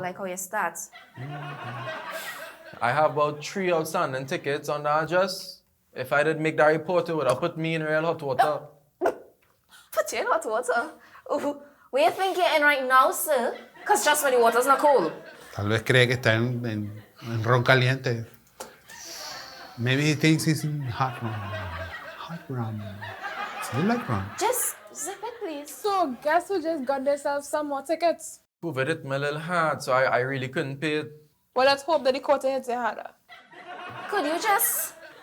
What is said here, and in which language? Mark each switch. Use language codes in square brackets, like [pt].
[en] like how you start. 3 outstanding tickets on the address. If I did make that report, it would have put me in real hot water. Put you in hot water? Ooh, where you think you're in right now, sir? Because just when the water's not cold. [es] Tal vez cree que está en ron caliente. [en] Maybe he thinks he's in hot rum. Hot rum. Do you like rum? Just zip it, please. So, guess who just got themselves some more tickets? COVID hit my little hard, so I really couldn't pay it. Well, let's hope that the court hits it harder. Could you just